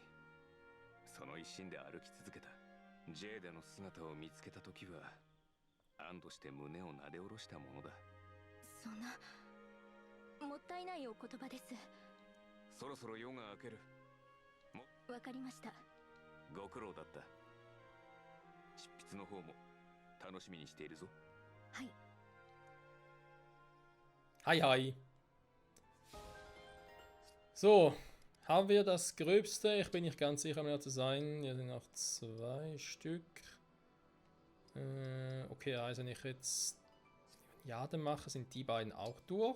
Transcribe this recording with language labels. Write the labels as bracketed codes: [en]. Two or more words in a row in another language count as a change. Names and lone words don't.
[ja] その一心で歩き続けた。ジェーデの姿を見つけた時は安堵して胸をなで下ろしたものだ。そんなもったいないお言葉です。そろそろ夜が明ける。わかりました。ご苦労だった。執筆の方も楽しみにしているぞ。はい。 [de] Hi, hi. So, haben wir das Gröbste? Ich bin nicht ganz sicher mehr zu sein. Hier sind noch 2 Stück. Okay, also wenn ich jetzt Jade mache, sind die beiden auch durch.